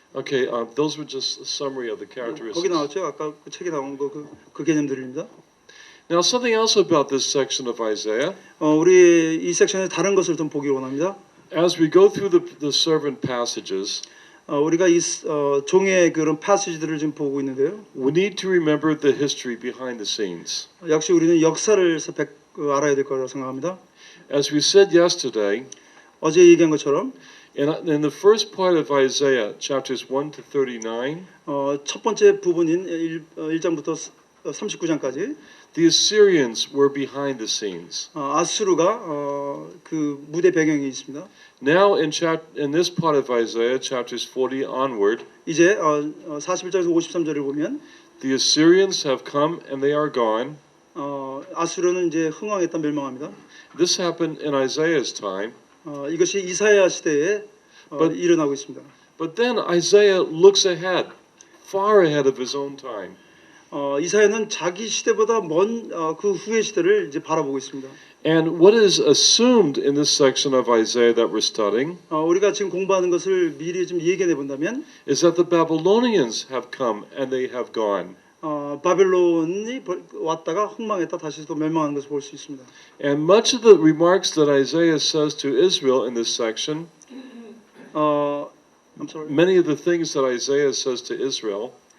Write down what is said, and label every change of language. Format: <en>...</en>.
<en>Okay, those were just a summary of the characteristics.</en> <ko>거기 나왔죠. 아까 그 책에 나온 그 개념들입니다.</ko> <en>Now, something else about this section of Isaiah.</en> <ko>우리 이 섹션에 다른 것을 좀 보기 원합니다.</ko> <en>As we go through the servant passages,</en> <ko>우리가 이 종의 그런 패시지들을 지금 보고 있는데요.</ko> <en>we need to remember the history behind the scenes.</en> <ko>역시 우리는 역사를 알아야 될 거라고 생각합니다.</ko> <en>As we said yesterday,</en> <ko>어제 얘기한 것처럼</ko> <en>in the first part of Isaiah, chapters 1 to 39,</en> <ko>첫 번째 부분인 1장부터 39장까지</ko> <en>the Assyrians were behind the scenes.</en> <ko>아수르가 그 무대 배경에 있습니다.</ko> <en>Now in this part of Isaiah, chapters 40 onward,</en> <ko>이제 41장에서 53절을 보면</ko> <en>the Assyrians have come and they are gone.</en> <ko>아수르는 이제 흥왕했다 멸망합니다.</ko> <en>This happened in Isaiah's time.</en> <ko>이것이 이사야 시대에 일어나고 있습니다.</ko> <en>But then Isaiah looks ahead, far ahead of his own time.</en> <ko>이사야는 자기 시대보다 먼 그 후의 시대를 이제 바라보고 있습니다.</ko> <en>And what is assumed in this section of Isaiah that we're studying</en> <ko>우리가 지금 공부하는 것을 미리 좀 얘기해 본다면</ko> <en>is that the Babylonians have come and they have gone.</en> <ko>바벨론이 왔다가 흥망했다 다시 또 멸망하는 것을 볼 수 있습니다.</ko> <en>And much of the remarks that Isaiah says to Israel in this section, I'm sorry. many of the things that Isaiah says to Israel</en>